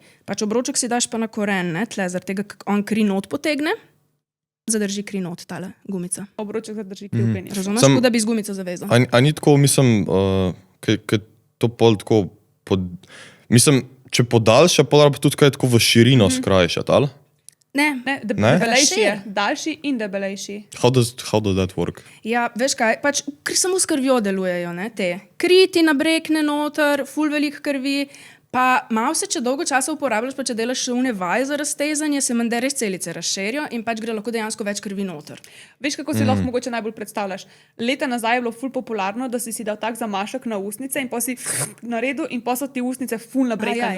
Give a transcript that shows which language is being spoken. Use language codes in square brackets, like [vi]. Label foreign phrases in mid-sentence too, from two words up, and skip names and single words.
[sl] Pač obroček si daš pa na koren, ne, tle, zaradi tega, ker on kri not potegne, zadrži kri not, tale gumica. Obroček zadrži kri v penis. Razumeš, Sam- kot da bi z gumico zavezal. A ni tako, mislim, ker to pol tako mislim, če podaljša, pol ali pa tudi kaj tako v širino skrajšati, ali? Ne, Ne, Ne? debelejši je. Šir. Daljši in debelejši. [en] How does that work? [sl] ja, veš kaj, pač samo s krvjo delujejo, ne, te. Kri ti nabrekne noter, ful velik krvi, pa malo se, če dolgo časa uporabljaš, pa če delaš še une vaje za raztezanje, se menda res celice razširijo in pač gre lahko dejansko več krvi noter. Veš, kako si lahko mogoče najbolj predstavljaš? Leta nazaj je bilo ful popularno, da si dal tak zamašek na usnice in pa si naredil in pa so ti usnice ful nabrekane.